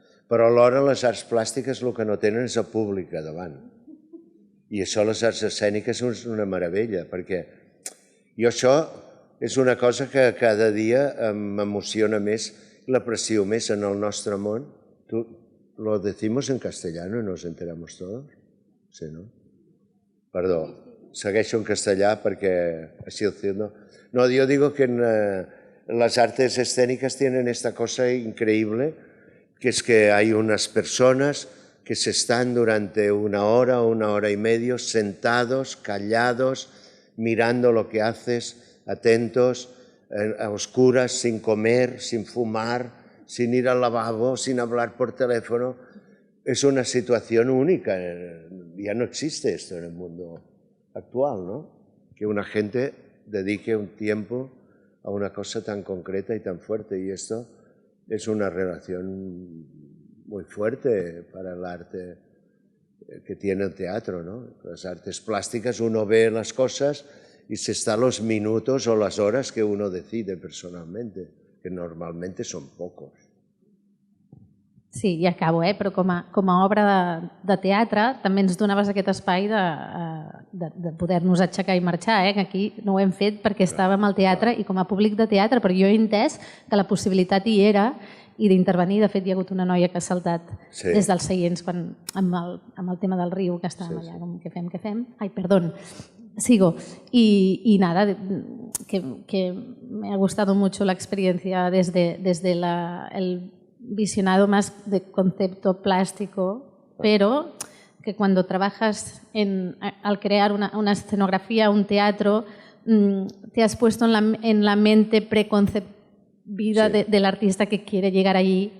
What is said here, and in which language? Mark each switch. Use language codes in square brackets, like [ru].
[ca] Però alhora les arts plàstiques el que no tenen és el públic a davant. I això les arts escèniques és una meravella, perquè jo això és una cosa que cada dia m'emociona més i l'aprecio més en el nostre món. [es] Lo decimos en castellano y nos enteramos todos. Sí, ¿no? Perdó. [ca] segueixo en castellà [es] porque así haciendo. No, yo digo que las artes escénicas tienen esta cosa increíble, que es que hay unas personas que se están durante una hora y media, sentados, callados, mirando lo que haces, atentos, a oscuras, sin comer, sin fumar, sin ir al lavabo, sin hablar por teléfono. Es una situación única. Ya no existe esto en el mundo actual, ¿no? Que una gente dedique un tiempo a una cosa tan concreta y tan fuerte. Y esto es una relación muy fuerte para el arte que tiene el teatro, ¿no? Las artes plásticas, uno ve las cosas y se está los minutos o las horas que uno decide personalmente, que normalmente son pocos. [ca] Sí, i acabo, però com a obra de teatre també ens donaves aquest espai de poder-nos aixecar i marxar, que aquí no ho hem fet perquè estàvem al teatre i com a públic de teatre, però jo he entès que la possibilitat hi era i d'intervenir. De fet, hi ha hagut una noia que ha saltat des dels seients amb el tema del riu, que estàvem allà, com què fem? [es] Ai, perdó, sigo. Y nada, que me ha gustado mucho la experiencia desde el visionado más de concepto plástico, pero que cuando trabajas al crear una escenografía, un teatro, te has puesto en la mente preconcebida del artista que quiere llegar allí.